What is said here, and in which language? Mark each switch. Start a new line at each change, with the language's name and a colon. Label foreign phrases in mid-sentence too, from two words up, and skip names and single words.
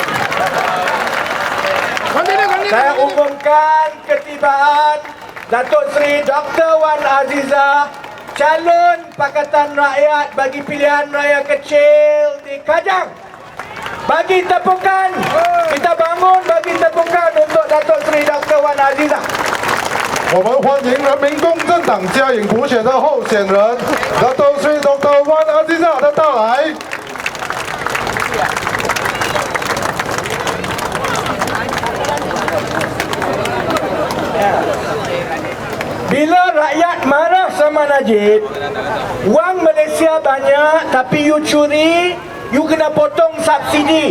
Malay: Saya umumkan ketibaan Datuk Seri Dr. Wan Azizah, calon Pakatan Rakyat bagi pilihan raya kecil di Kajang. Bagi tepukan, kita bangun bagi tepukan untuk Datuk Seri Dr. Wan Azizah.
Chinese: 我们欢迎人民公正党嘉颖补选的候选人 Datuk Seri Dr. Wan Azizah 的到来。
Malay: Bila rakyat marah sama Najib, wang Malaysia banyak tapi you curi, you kena potong subsidi.